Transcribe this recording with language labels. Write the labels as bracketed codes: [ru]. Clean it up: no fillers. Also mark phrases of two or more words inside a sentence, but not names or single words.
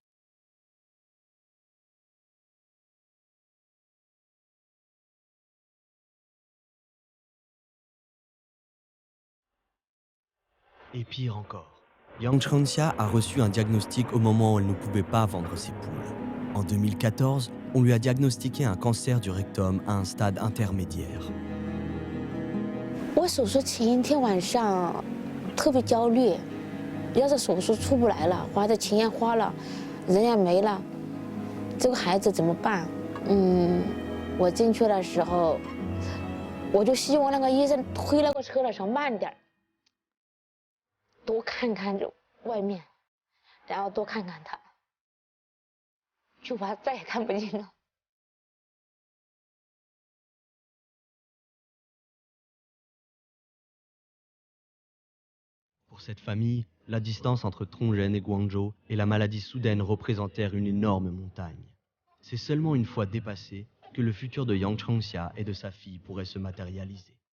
[fr] Et pire encore, Yang Chengxia a reçu un diagnostic au moment où elle ne pouvait pas vendre ses poules. En 2014, on lui a diagnostiqué un cancer du rectum à un stade intermédiaire. [zh] 我手术前一天晚上特别焦虑，要是手术出不来了，花的钱也花了，人也没了，这个孩子怎么办？我进去的时候，我就希望那个医生推那个车的时候慢点，多看看外面，然后多看看他。就怕再也看不见了。 [fr] Pour cette famille, la distance entre Tongren et Guangzhou et la maladie soudaine représentèrent une énorme montagne. C'est seulement une fois dépassé que le futur de Yang Chengxia et de sa fille pourrait se matérialiser.